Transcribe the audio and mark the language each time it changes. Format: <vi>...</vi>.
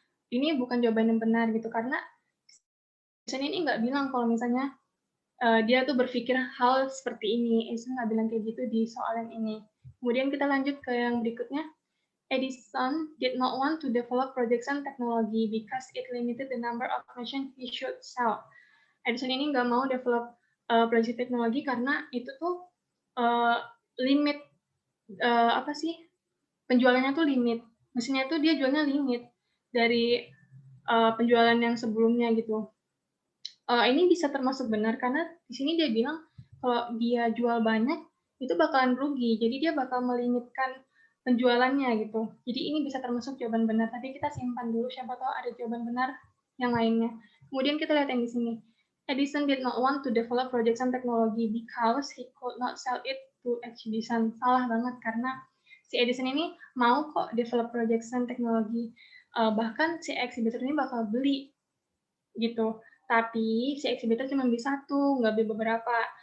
<id>Ini bukan jawaban yang benar gitu, karena Edison ini nggak bilang kalau misalnya dia tuh berpikir hal seperti ini. Edison nggak bilang kayak gitu di soal yang ini. Kemudian kita lanjut ke yang berikutnya.</id> <en>Edison did not want to develop projection technology because it limited the number of machines he should sell.</en> <id>Edison ini nggak mau develop proyeksi teknologi karena itu tuh limit apa sih, penjualannya tuh limit, mesinnya tuh dia jualnya limit dari penjualan yang sebelumnya gitu. Ini bisa termasuk benar karena di sini dia bilang kalau dia jual banyak itu bakalan rugi, jadi dia bakal melimitkan penjualannya gitu. Jadi ini bisa termasuk jawaban benar, tapi kita simpan dulu, siapa tahu ada jawaban benar yang lainnya. Kemudian kita lihat yang di sini.</id> <en>Edison did not want to develop projection technology because he could not sell it to exhibition.</en> <id>Salah banget, karena si Edison ini mau kok</id> <en>develop projection technology.</en> <id>Bahkan si exhibitor ini bakal beli gitu. Tapi si exhibitor cuma beli satu, nggak beli beberapa.</id>